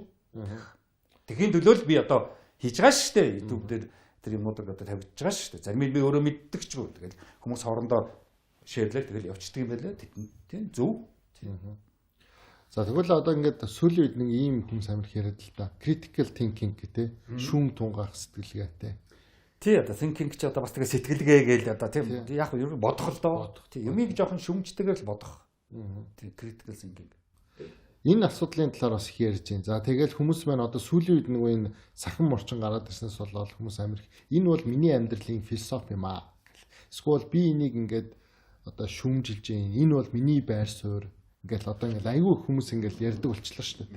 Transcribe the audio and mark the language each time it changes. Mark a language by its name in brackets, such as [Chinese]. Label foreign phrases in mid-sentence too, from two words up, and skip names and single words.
[Mongolian] Тэхийн төлөө л би одоо хийж байгаа шүү дээ. YouTube дээр тэр юмнуудыг одоо тавьж байгаа шүү дээ. Зарим нь би өөрөө мэддэг ч гоо. Тэгэл хүмүүс хоорондоо шеэрлэл тэгэл явчихдаг юм байлаа. Тийм зөв. За тэгвэл одоо ингээд сүүлийн үед нэг ийм хүмүүс амар яриад л да. [English] Critical thinking [Mongolian] гэдэг шүүм тунгаах сэтгэлгээтэй. Тий одоо thinking ч одоо бас тэгээ сэтгэлгээ гээл одоо тийм яг юу бодох л доо. Тий юмыг жоохон шүмжтэйгээр л бодох. Тий [English] critical thinking. [Mongolian] Энэ асуудлын талаар бас их ярьж байна. За тэгэл хүмүүс маань одоо сүүлийн үед нөгөө энэ сахин морчин гараад ирснээс болоод хүмүүс амир энэ бол миний амьдралын философи юм аа. Эсвэл би энийг ингээд одоо шүүмжилж байна. Энэ бол миний байр суурь. Ингээл одоо ингээл айгүй хүмүүс ингээл ярьдаг болчихлоо шүү дээ.